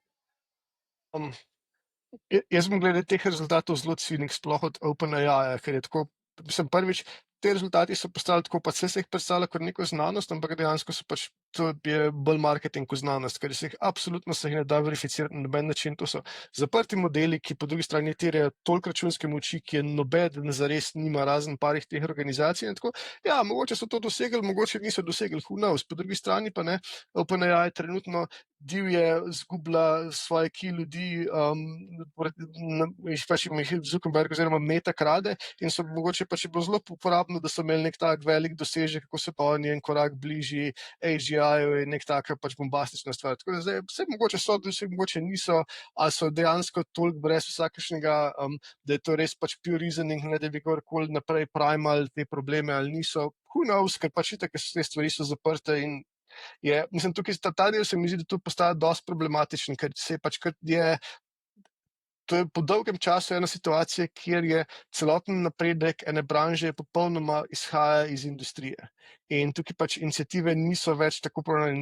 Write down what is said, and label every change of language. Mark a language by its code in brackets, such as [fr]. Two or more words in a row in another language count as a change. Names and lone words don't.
[sl] Jaz bom glede teh rezultatov zelo cinik, sploh od OpenAI, ker je tako, mislim, prvič, te rezultati so postali tako, pa se jih predstavlja kot neko znanost, ampak dejansko so pač, to je bolj marketing kot znanost, ker se jih absolutno ne da verificirati na noben način. To so zaprti modeli, ki po drugi strani terjajo toliko računske moči, ki je nobeden zares nima, razen parih teh organizacij. In tako, ja, mogoče so to dosegli, mogoče niso dosegli, [en] who knows. [sl] Po drugi strani pa ne, OpenAI trenutno divje zgublja svoje ljudi, pač jih Zuckerberg oziroma Meta krade in so mogoče pač bilo zelo uporabno, da so imeli nek tak velik dosežek, kako se pa oni en korak bližji AGI-ju in nek taka pač bombastična stvar. Tako da zdaj vse mogoče so, vse mogoče niso, ali so dejansko toliko brez vsakšnega, da je to res pač [en] pure reasoning, [sl] ne da bi kdorkoli naprej primali te probleme ali niso. [en] Who knows, [sl] ker pač itak te stvari so zaprte in mislim, tukaj ta del se mi zdi, da tu postaja dosti problematičen, ker se pač to je po dolgem času ena situacija, kjer je celoten napredek ene branže popolnoma izhaja iz industrije. In tukaj pač iniciative niso več tako pravljene.